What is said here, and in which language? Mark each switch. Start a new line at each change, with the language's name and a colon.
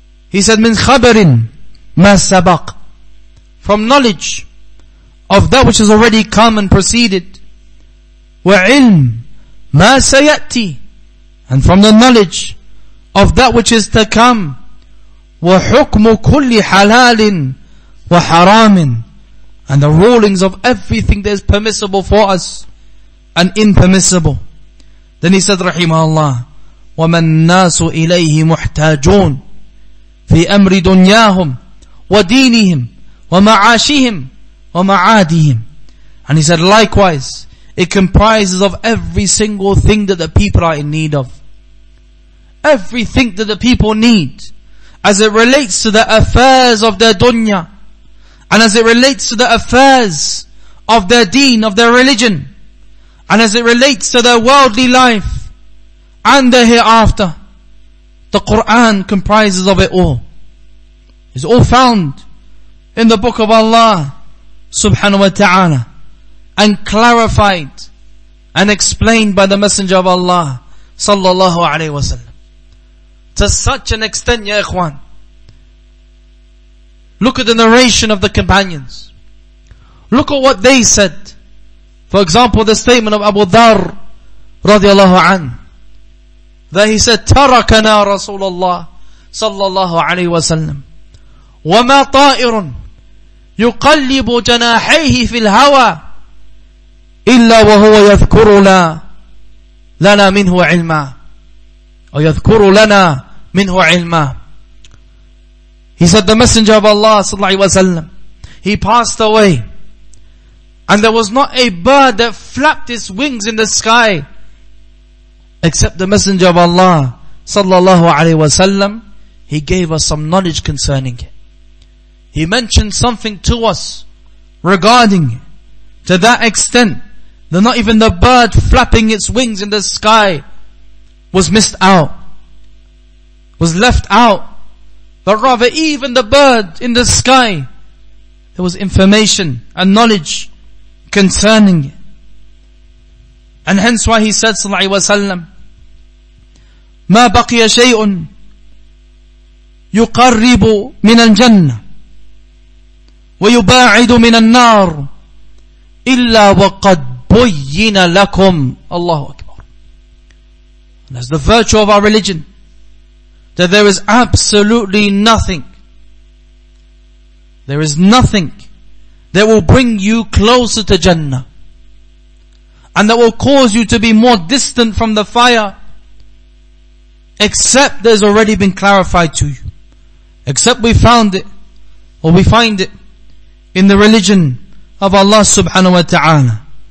English: He said,
Arabic: min khabarin ma sabaq,
English: from knowledge of that which has already come and proceeded,
Arabic: wa ilm ma sayati,
English: and from the knowledge of that which is to come,
Arabic: wa hukmu kulli halalin wa haramin,
English: and the rulings of everything that is permissible for us and impermissible. Then he said,
Arabic: rahimahullah, وَمَا النَّاسُ إِلَيْهِ مُحْتَاجُونَ فِي أَمْرِ دُنْيَاهُمْ وَدِينِهِمْ وَمَعَاشِهِمْ وَمَعَادِهِمْ.
English: And he said, likewise, it comprises of every single thing that the people are in need of. Everything that the people need, as it relates to the affairs of their dunya, and as it relates to the affairs of their deen, of their religion, and as it relates to their worldly life and their hereafter. The Quran comprises of it all. It's all found in the book of Allah subhanahu wa ta'ala, and clarified and explained by the Messenger of Allah sallallahu alayhi wa sallam. To such an extent, ya ikhwan, look at the narration of the companions. Look at what they said. For example, the statement of Abu Dharr radiallahu anhu, that he said,
Arabic: تركنا رسول الله صلى الله عليه وسلم وما طائر يقلب جناحيه في الهوى إلا وهو يذكر لنا منه علما, or يذكر لنا منه علما.
English: He said, the Messenger of Allah sallallahu alaihi wasallam, he passed away, and there was not a bird that flapped its wings in the sky except the Messenger of Allah sallallahu alaihi wasallam, he gave us some knowledge concerning it. He mentioned something to us regarding it, to that extent that not even the bird flapping its wings in the sky was missed out, was left out, but rather even the bird in the sky, there was information and knowledge concerning it. And hence why he said
Arabic: sallallahu alaihi wasallam, ما بقي شيء يقرب من الجنة ويباعد من النار إلا وقد بين لكم. Allahu Akbar.
English: That's the virtue of our religion, that there is absolutely nothing, there is nothing that will bring you closer to Jannah, and that will cause you to be more distant from the fire, except there's already been clarified to you, except we found it, or we find it in the religion of Allah subhanahu wa ta'ala.